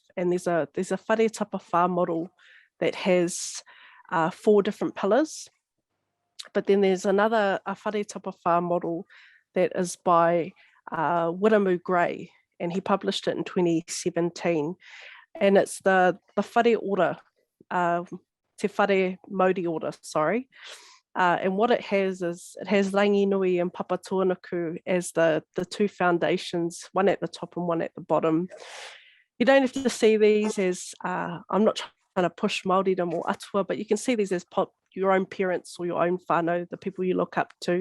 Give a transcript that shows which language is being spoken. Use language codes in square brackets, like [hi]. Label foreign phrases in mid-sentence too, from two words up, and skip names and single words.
[en] And there's a [mi] whare tapawha [en] model that has 4 different pillars. But then there's another [mi] whare tapawha [en] model that is by Wiramu Gray, and he published it in 2017. And it's the whare order, [mi] te whare mauri [en] order, sorry. And what it has is, it has Ranginui and Papatūānuku as the 2 foundations, one at the top and one at the bottom. You don't have to see these as, I'm not trying to push Māoridom or atua, but you can see these as your own parents or your own whānau, the people you look up to.